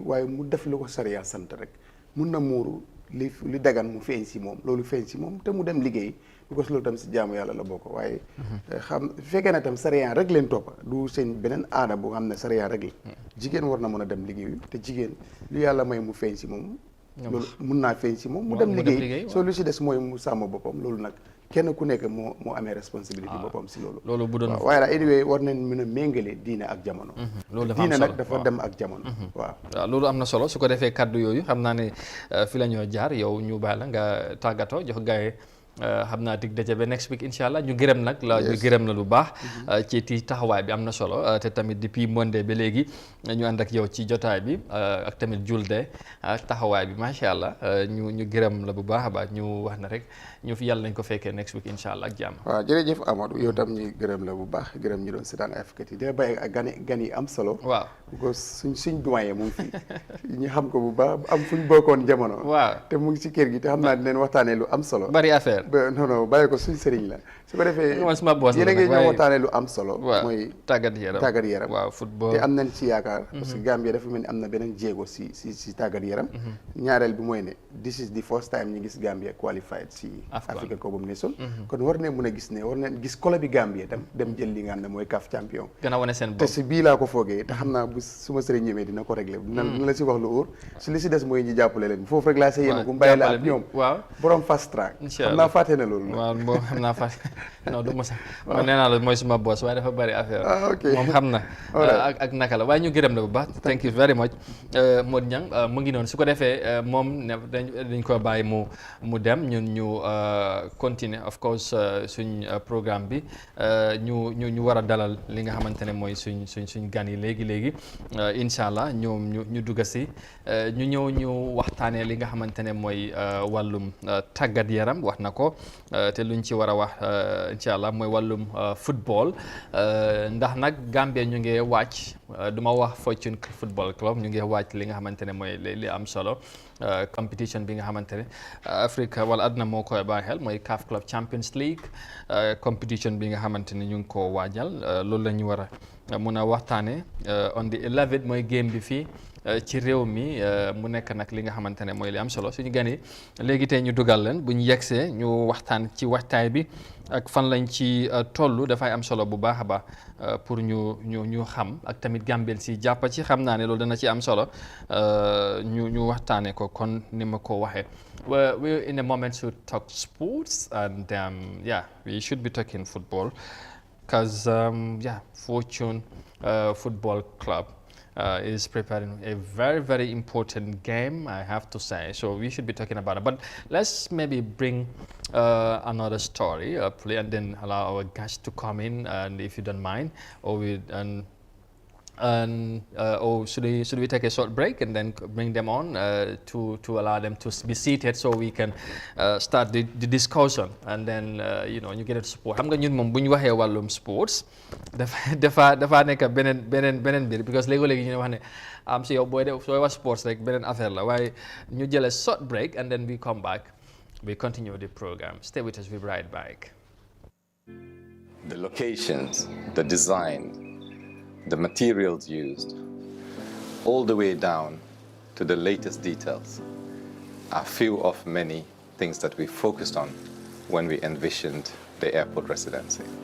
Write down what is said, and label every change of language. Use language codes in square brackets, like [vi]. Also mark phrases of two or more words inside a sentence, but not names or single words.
[wo] waaye mu def lu ko sariya sant rek mun na muuru li dagan mu feeñ si moom loolu feeñ si moom te mu dem liggéey because loolu tam si jaamu yàlla la bokk waaye xam fekkee ne tam sariya rek leen toppa du seen beneen aada bu xam ne sariya rek la jigéen war na mën a dem liggéey te jigéen lu yàlla may mu feeñ si moom loolu mun naa feeñ si moom mu dem liggéey soo lu si des mooy mu sàmm boppam loolu nag kenn ku nekk moo amee responsabilité boppam si loolu bu doon waaye daal anyway war nañ mën a méngale diine ak jamono loolu dafa am diine solo nag dafa dem ak jamono waaw loolu am na solo su ko defee kaddu yooyu xam naa ne fi la ñoo jaar yow ñu bàyyi la nga tàggatoo jox gaay xam naa dig daje ba [en] next week [ar] إن شاء الله [wo] ñu gërëm nag ñu gërëm la lu baax ci taxawaay bi am na solo te tamit depuis Monday ba léegi ñu ànd ak yow ci jotaay bi ak tamit julde taxawaay bi [ar] ما شاء الله [wo] ñu gërëm la bu baax a baax ñu wax na rek ñu fi yàlla nañ ko fekkee [en] next week [ar] إن شاء الله [wo] ak jàmm. waaw jërëjëf Amadou yow tam ñu gërëm la bu baax gërëm ñu doon seetaan Africa TV dina bàyyi ak gan yi am solo. waaw ko suñ doyen mu ngi fi ñu xam ko bu baax am fuñ bokkoon jamono. waaw te mu ngi si kër gi te xam naa dinañ waxtaanee lu am solo. bari affaire. non bàyyi ko suñ sëriñ la su ko defee yéen a ngi ñëw waxtaanee lu am solo. mooy tàggat yaram waaw football te am nañ ci yaakaar. parce que Gambia dafa mel ni am na beneen jéego si tàggat yaram. ñaareel bi mooy ne [en] this is the first time [wo] ñu gis Gambia qualified si Africa Cup of Nations. kon war nañ mën a gis ne war nañ gis kolo bi Gambia tam dem jël li nga xam ne mooy CAF champion. gën a wane seen bopp te si bii laa ko foogee te xam naa bu suma sëriñ ñëwee dina ko réglé. dina la si wax lu óor si li si des mooy ñu jàppale leen foofu rek laa sa yéene bu mbàyyi la ak ñoom. waaw borom [en] fast track. [wo] xam naa fàtte na loolu. waaw xam naa fàtte non du ma sax man nee naa la mooy suma boss waaye dafa bari affaire. ok moom xam na. ak naka la waaye ñu gërëm la bu baax. [en] thank you very much [wo] Modou Niang mu ngi noonu su ko defee moom ne dañ ko bàyyi mu dem ñun ñu continuer [en] of course [wo] suñ programme bi ñu war a dalal li nga xamante ne mooy suñ gan yi léegi [ar] إن شاء الله [wo] ñoom ñu dugg si ñu ñëw ñu waxtaanee li nga xamante ne mooy wàllum tàggat yaram wax na ko te luñ ci war a wax [ar] إن شاء الله [wo] mooy wàllum football ndax nag Gambia ñu ngi wàcc duma wax Fortune Football Club ñu ngi wàcc li nga xamante ne mooy li am solo competition bi nga xamante ne Afrique wala àdduna moo koy bàyyi xel mooy CAF Club Champions League competition bi nga xamante ne ñu ngi koo waajal loolu la ñu war a mun a waxtaane [en] on the 11th [wo] mooy game bi fii ci réew mi mu nekk nag li nga xamante ne mooy li am solo suñu gan yi léegi tey ñu dugal leen bu ñu yegsee ñu waxtaan ci waxtaay bi ak fan lañ ci toll dafay am solo bu baax a baax pour ñu xam ak tamit Gambien si jàpp ci xam naa ne loolu dana ci am solo ñu waxtaanee ko kon ni ma ko waxee. [en] We're in a moment to talk sports and we should be talking football because Fortune Football Club is preparing a very, very important game, I have to say. So we should be talking about it. But let's maybe bring another story up and then allow our guests to come in, and if you don't mind, or should we take a short break and then bring them on to allow them to be seated so we can start the discussion, and then you get a support. [wo] xam nga ñun moom bu ñu waxee wàllum sports dafa nekk beneen mbir because léegi-léegi ñu wax ne am si yow sooy wax sports rek beneen affaire la waaye ñu jël [en] a short break and then we come back, we continue the program. Stay with us, we'll be right back. The locations, the design, the materials used, all the way down to the latest details, are few of many things that we focused on when we envisioned the airport residency.